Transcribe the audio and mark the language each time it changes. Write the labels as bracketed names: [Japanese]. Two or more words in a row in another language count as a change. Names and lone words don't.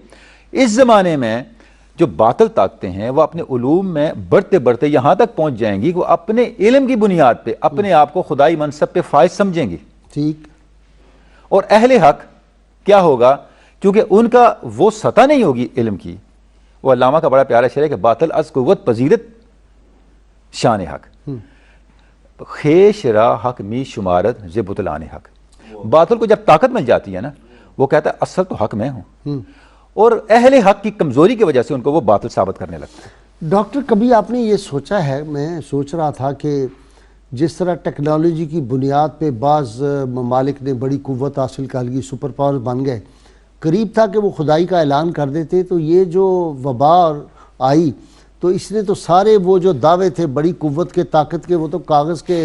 [Urdu] اس زمانے میں جو باطل طاقتیں ہیں وہ اپنے علوم میں بڑھتے بڑھتے یہاں تک پہنچ جائیں گی کہ وہ اپنے علم کی بنیاد پہ اپنے آپ کو خدائی منصب پہ فائز سمجھیں گی. ٹھیک. اور اہل حق کیا ہوگا؟ کیونکہ ان کا وہ سطح نہیں ہوگی علم کی. وہ علامہ کا بڑا پیارا شعر ہے کہ [Persian] باطل از قوت پذیرت شان حق، خیش را حق می شمارت ز بطلان حق. [Urdu] باطل کو جب طاقت مل جاتی ہے نا، وہ کہتا ہے اصل تو حق میں ہوں، اور اہل حق کی کمزوری کی وجہ سے ان کو وہ باطل ثابت کرنے لگتا ہے. ڈاکٹر کبھی آپ نے یہ سوچا ہے، میں سوچ رہا تھا کہ جس طرح ٹیکنالوجی کی بنیاد پہ بعض ممالک نے بڑی قوت حاصل کر لی، [English] super power [Urdu] بن گئے، قریب تھا کہ وہ خدائی کا اعلان کر دیتے، تو یہ جو وبا آئی تو اس نے تو سارے وہ جو دعوے تھے بڑی قوت کے، طاقت کے، وہ تو کاغذ کے